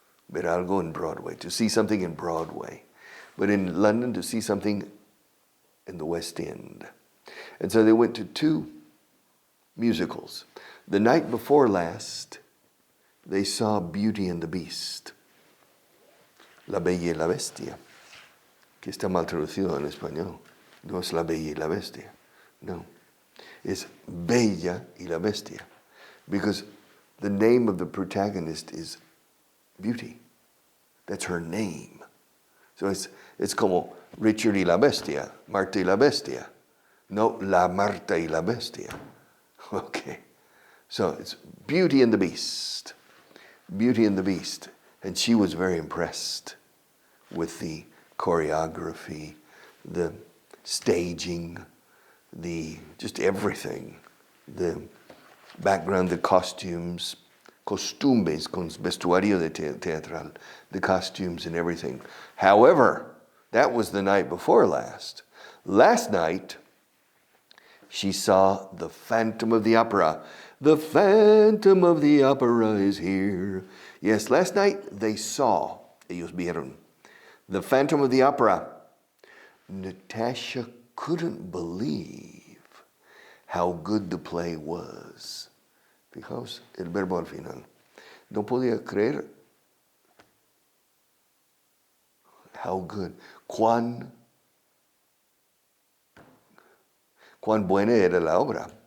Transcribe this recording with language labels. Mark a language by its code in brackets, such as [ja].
[es] Ver algo en Broadway, [en] to see something in Broadway. But in London, to see something in the West End. And so they went to 2 musicals. The night before last, they saw Beauty and the Beast. [es] La Bella y la Bestia. Que está mal traducido en español. No es La Bella y la Bestia. No. Es Bella y la Bestia. [en] because the name of the protagonist is Beauty. That's her name. So it's [es] como Richard y la Bestia, Marta y la Bestia. No, La Marta y la Bestia. Okay. [en] So it's Beauty and the Beast. Beauty and the Beast. And she was very impressed with the choreography, the staging, just everything. The background, the costumes, [es] costumbres, con vestuario de teatral, [en] the costumes and everything. However, that was the night before last. Last night, she saw the Phantom of the Opera. The Phantom of the Opera is here. Yes, last night they saw, [es] ellos vieron, [en] the Phantom of the Opera. Natasha couldn't believe how good the play was. [es] Fijaos el verbo al final. No podía creer [en] how good, [es] cuán buena era la obra.